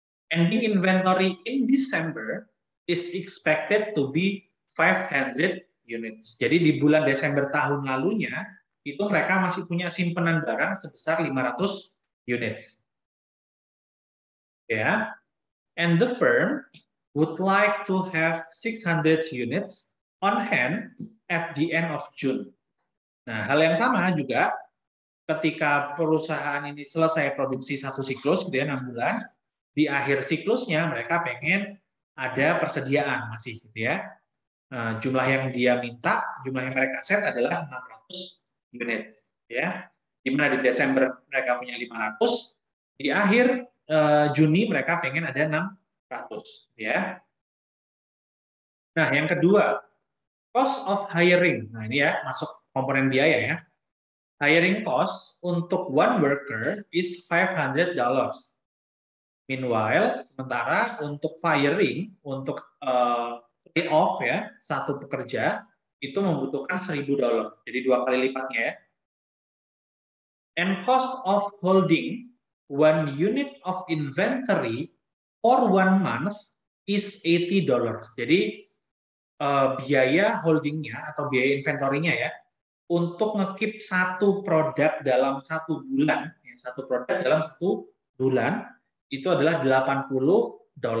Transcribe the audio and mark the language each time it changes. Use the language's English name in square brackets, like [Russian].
[English] Ending inventory in December is expected to be 500 units. [Indonesian] Jadi di bulan Desember tahun lalunya itu mereka masih punya simpanan barang sebesar 500 units. Ya. [English] And the firm would like to have 600 units on hand at the end of June. [Indonesian] Nah, hal yang sama juga ketika perusahaan ini selesai produksi satu siklus, gitu ya, 6 bulan, di akhir siklusnya mereka pengen ada persediaan masih, gitu ya. Jumlah yang dia minta, jumlah yang mereka set adalah 600 unit, ya. Di mana di Desember mereka punya 500, di akhir Juni mereka pengen ada 600, ya. Nah, yang kedua, [English] cost of hiring. [Indonesian] Nah, ini ya masuk komponen biaya ya. Hiring cost untuk [English] one worker is $500. Meanwhile, [Indonesian] sementara untuk firing, untuk lay off ya, satu pekerja itu membutuhkan $1.000. Jadi 2 kali lipatnya ya. [English] And cost of holding 1 unit of inventory for 1 month is $80. [Indonesian] Jadi biaya holdingnya atau biaya inventorinya ya untuk ngekip satu produk dalam 1 bulan, ya, satu produk dalam 1 bulan itu adalah $80.